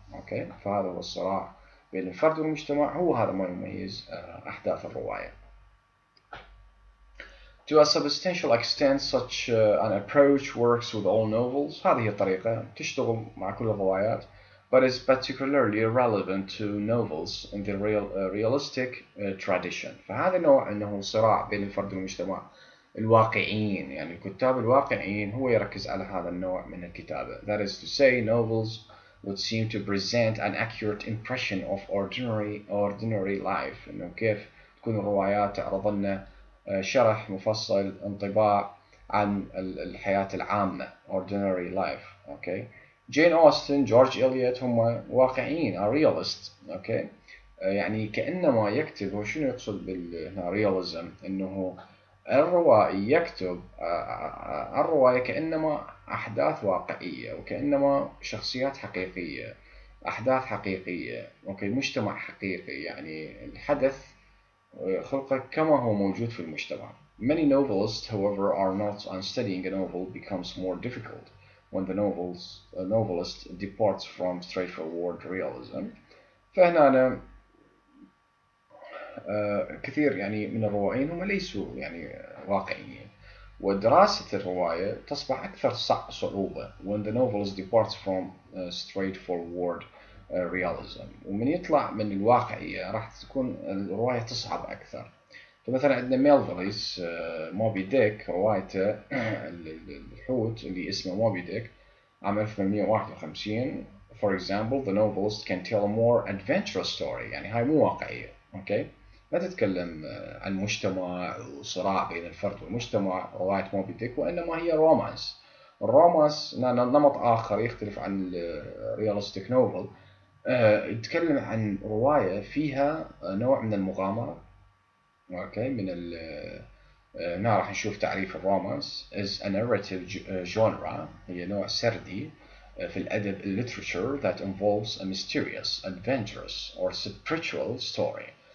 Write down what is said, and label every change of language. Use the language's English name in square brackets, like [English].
[Arabic] أوكي فهذا هو الصراع بين الفرد والمجتمع هو هذا ما يميز أحداث الرواية. [English] To a substantial extent such an approach works with all novels. [Arabic] هذه الطريقة تشتغل مع كل الروايات [English] but is particularly relevant to novels in the realistic tradition. [Arabic] فهذا النوع أنه صراع بين الفرد والمجتمع الواقعيين يعني الكتاب الواقعيين هو يركز على هذا النوع من الكتابة. [English] That is to say novels would seem to present an accurate impression of ordinary life [Arabic] إنه كيف تكون الروايات تعرض لنا شرح مفصل انطباع عن الحياة العامة [English] ordinary life. [Arabic] أوكي جين أوستن جورج إليوت هم واقعيين a realist. أوكي يعني كأنما يكتب هو شنو يقصد بالرياليزم إنه الروائي يكتب الرواية كأنما أحداث واقعية وكأنما شخصيات حقيقية أحداث حقيقية. أوكي مجتمع حقيقي يعني الحدث خلقه كما هو موجود في المجتمع. [English] Many novelists however are not and studying a novel becomes more difficult when the novelist departs from straightforward realism. [Arabic] فهنا أنا كثير يعني من الروائيين هم ليسوا يعني واقعيين، ودراسة الرواية تصبح أكثر صعوبة [English] when the novelist departs from straightforward realism. [Arabic] ومن يطلع من الواقعية راح تكون الرواية تصعب أكثر. فمثلا عندنا ميلفيليز موبي ديك، روايته الحوت اللي اسمه موبي ديك عام 1851. [English] For example, the novelist can tell a more adventurous story. [Arabic] يعني هاي مو واقعية، أوكي؟ ما تتكلم عن مجتمع وصراع بين الفرد والمجتمع رواية موبي ديك، وإنما هي رومانس. الرومانس نمط آخر يختلف عن الريالستيك نوفل. يتكلم عن رواية فيها نوع من المغامرة. اوكي، من هنا راح نشوف تعريف الرومانس [English] is a narrative genre، [Arabic] هي نوع سردي في الادب [English] literature that involves a mysterious, adventurous or spiritual story.